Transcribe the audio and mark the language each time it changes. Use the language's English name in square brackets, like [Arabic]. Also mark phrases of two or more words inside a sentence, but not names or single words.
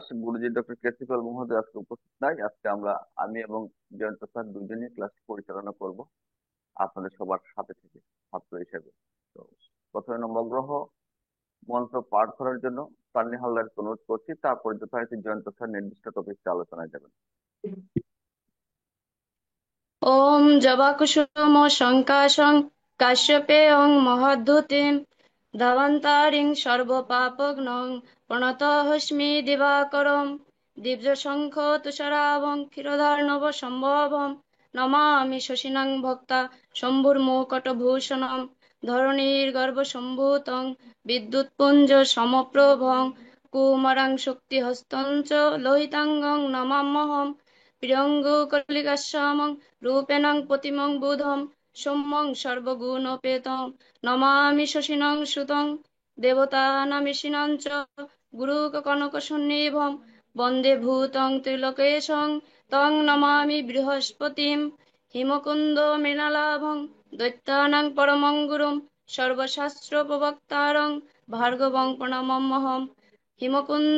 [Bangla] গুরুজি ডক্টর কেসিপাল মহোদয় আজকে উপস্থিত নাই। আজকে আমি এবং জয়ন্ত স্যার দুজনই ক্লাস পরিচালনা করব আপনাদের সবার সাথে থেকে, ছাত্র হিসেবে। তো প্রথমে নবগ্রহ মন্ত্র পাঠ করার জন্য তান্নি হালদারকে অনুরোধ করছি, তারপর যথারীতি জয়ন্ত স্যার নির্দিষ্ট টপিকটা আলোচনায় যাবেন। [Sanskrit] ॐ जवाकुसुम शङ्काशं काश्यपेयं महद्धूतिं धवन्तारिं सर्वपापघ्नं प्रणतोऽस्मि दिवाकरं दिव्यशङ्ख तुषारावं क्षीरोदार्णवसम्भवं नमामि शशिनं भक्ता शम्भुर्मुकुटभूषणं धरणीर्गर्भसम्भूतं विद्युत्पुञ्जसमप्रभं कुमारं शक्तिहस्तं च लोहिताङ्गं नमाम्यहम् প্রিয়ঙ্গকলিকাশ্যামং রূপেণং প্রতিমং বুধং সৌম্যং সর্বগুণোপেতং নমামি শশিনং সুতং দেবতানামিষিণং চ গুরুকনকসন্নিভং বন্দে ভূতং ত্রিলোকেশং তং নমামি বৃহস্পতিম হিমকুন্দ মৃণালাভং দৈত্যানাং পরমং গুরুম সর্বশাস্ত্র প্রবক্তারং ভার্গবং প্রণমাম্যহম হিমকুন্দ